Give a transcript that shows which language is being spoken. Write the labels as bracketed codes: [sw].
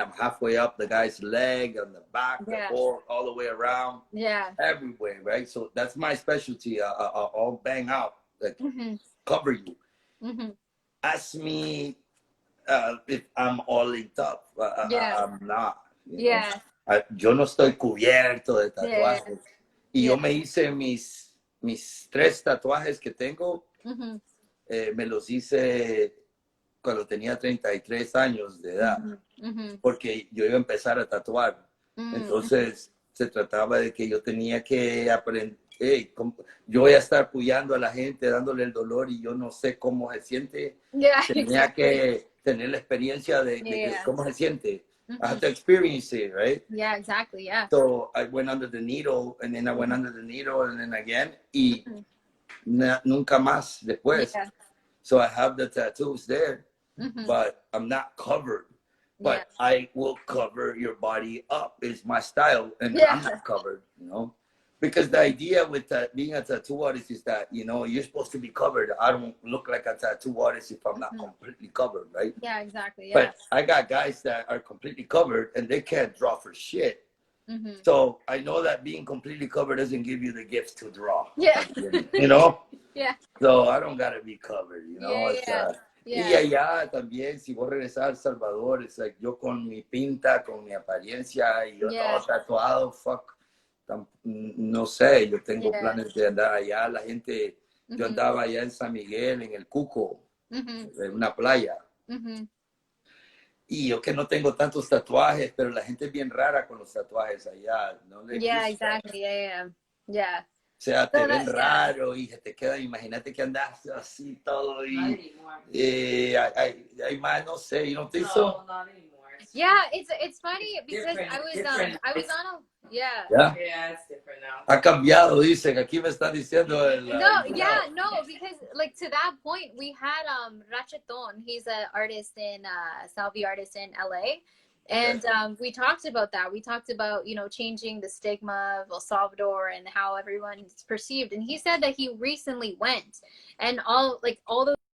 [en] I'm halfway up the guy's leg, on the back, the whole, all the way around, everywhere, right? So that's my specialty. I'll bang out, like cover you. Ask me if I'm all linked up. I'm not. You know? [es] Yo no estoy cubierto de tatuajes. Y yo me hice mis 3 tatuajes que tengo, me los hice cuando tenía 33 años de edad, porque yo iba a empezar a tatuar. Entonces se trataba de que yo tenía que aprender. Yo voy a estar apoyando a la gente, dándole el dolor y yo no sé cómo se siente. Tenía que tener la experiencia de cómo se siente. [en] I have to experience it, right? Yeah, exactly, yeah. So I went under the needle, and then I went under the needle, and then again, [es] y nunca más después. [en] So I have the tattoos there, but I'm not covered. But I will cover your body up is my style, and I'm not covered, you know? Because the idea with being a tattoo artist is that, you know, you're supposed to be covered. I don't look like a tattoo artist if I'm not completely covered, right? Yeah, exactly, But I got guys that are completely covered, and they can't draw for shit. So I know that being completely covered doesn't give you the gifts to draw. Yeah. You know? Yeah. So I don't gotta be covered, you know? Yeah. [es] Y allá también, si vos regresar a El Salvador, es like yo con mi pinta, con mi apariencia, y yo todo tatuado, fuck. No sé, yo tengo planes de andar allá. La gente, yo andaba allá en San Miguel, en el Cuco, en una playa. Y yo que no tengo tantos tatuajes, pero la gente es bien rara con los tatuajes allá. No les gusta. [en] Exactly, yeah. [es] O sea, te ven raro y te queda, imagínate que andas así todo y hay más, no sé, [en] you don't think so? No, not anymore. Yeah, it's funny because I was on a Yeah, it's different now. [es] Ha cambiado, dicen, aquí me están diciendo [en] No, because like to that point we had Racheton, he's an artist in Salvi artist in LA. And we talked about that. We talked about, you know, changing the stigma of El Salvador and how everyone's perceived. And he said that he recently went and all those.